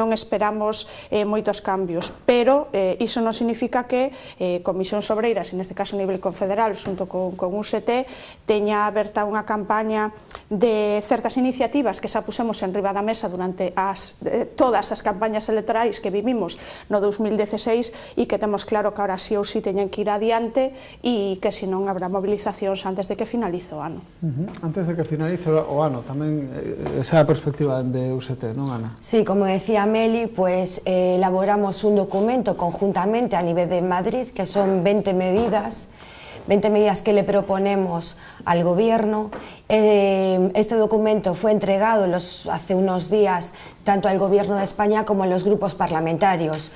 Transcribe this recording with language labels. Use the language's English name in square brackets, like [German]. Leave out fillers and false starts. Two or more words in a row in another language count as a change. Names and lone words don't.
[Galician] non esperamos moitos cambios, pero iso non significa que Comisións Obreiras, neste caso a nivel confederal, xunto con UGT, teña aberta unha campaña de certas iniciativas que xa pusemos en riba da mesa durante todas as campañas electorais que vivimos no 2016, e que temos claro que ahora sí ou sí teñen que ir adiante, e que senón habrá movilizacións antes de que finalice o ano. Antes de que finalice o ano, tamén esa é a perspectiva de UGT, non, Ana? [Spanish] Sí, como decía Meli, pues elaboramos un documento conjuntamente a nivel de Madrid, que son 20 medidas 20 medidas que le proponemos al Gobierno. Este documento fue entregado hace unos días tanto al Gobierno de España como a los grupos parlamentarios.